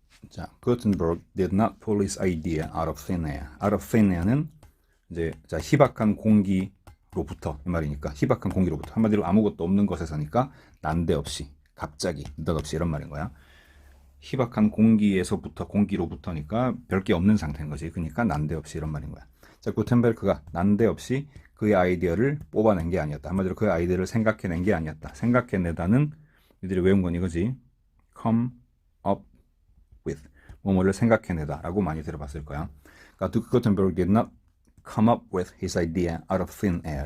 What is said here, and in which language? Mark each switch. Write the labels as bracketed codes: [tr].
[en] 자, Gutenberg did not pull his idea out of thin air. [ko] out of thin air는 이제 자, 희박한 공기로부터 이 말이니까, 희박한 공기로부터, 한마디로 아무것도 없는 것에서니까 난데없이, 갑자기, 느닷없이 이런 말인 거야. 희박한 공기로부터니까 별게 없는 상태인 거지. 그러니까 난데없이 이런 말인 거야. 자, 구텐베르크가 난데없이 그의 아이디어를 뽑아낸 게 아니었다. 한마디로 그의 아이디어를 생각해낸 게 아니었다. 생각해내다는 니들이 외운 건 이거지. [en] come up with. [ko] 뭐뭐를 생각해내다 라고 많이 들어봤을 거야. 그러니까 [en] 구텐베르크 did not come up with his idea out of thin air.